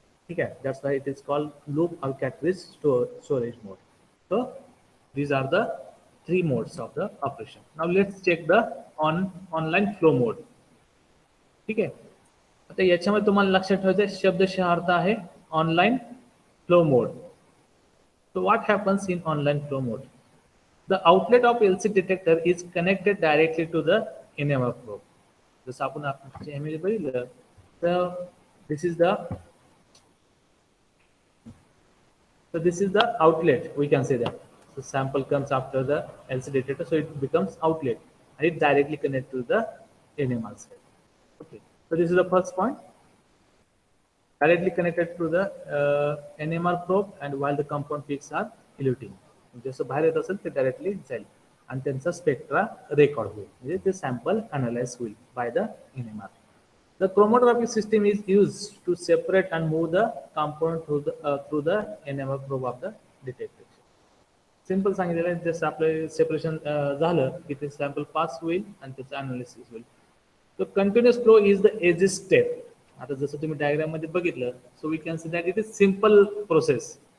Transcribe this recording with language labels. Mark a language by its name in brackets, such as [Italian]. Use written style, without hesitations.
[English] Okay, that's why it is called loop or cartridge storage mode. So these are the 3 modes of the operation. Now let's check the online flow mode. Okay. [Marathi] आता याच्यामध्ये तुम्हाला लक्षात ठेवायचं शब्दशः अर्थ आहे online flow mode. [English] So what happens in online flow mode the outlet of LC detector is connected directly to the NMR probe. [Marathi] जसं आपण बघितलं तर [English] This is the outlet we can say that the sample comes after the LC detector so it becomes outlet and it directly connects to the NMR side. Okay. So this is the first point, directly connected to the NMR probe and while the compound peaks are eluting. [Marathi] जसं बाहेर येत असेल ते directly जाईल आणि त्यांचा spectra record होईल म्हणजे ते सॅम्पल अनालाइज होईल [English] By the NMR. The chromatography system is used to separate and move the compound through the NMR probe of the detector. [Marathi] Simple सांगितलेलं आहे जसं आपलं सेपरेशन झालं की ते सॅम्पल पास होईल आणि त्याचं अनालिसिस होईल. [English] So continuous flow is the easiest step. [Marathi] आता जसं तुम्ही डायग्राम मध्ये बघितलं [English] so we can say that it is simple process.